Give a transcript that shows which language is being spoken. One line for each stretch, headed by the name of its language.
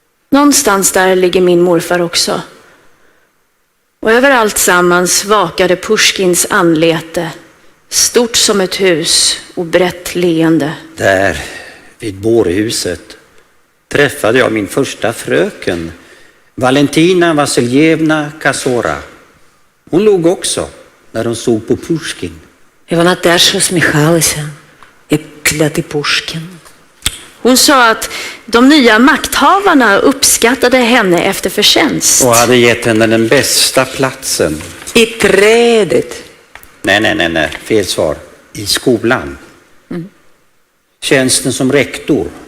Swedish: Någonstans där ligger min morfar också. Och över allt sammans vakade Pushkins anlete, stort som ett hus och brett leende. Där vid bårhuset träffade jag min första fröken, Valentina Vasiljevna Kasora. Hon låg också när hon såg på Pushkin.
Ukrainian: І вона теж усміхалася, як клятий Пушкін.
Swedish: Hon sa att de nya makthavarna uppskattade henne efter förtjänst. Och hade gett henne den bästa platsen.
Ukrainian: І
Swedish: trädet. Nej, fel svar. I skolan. Tjänsten som rektor.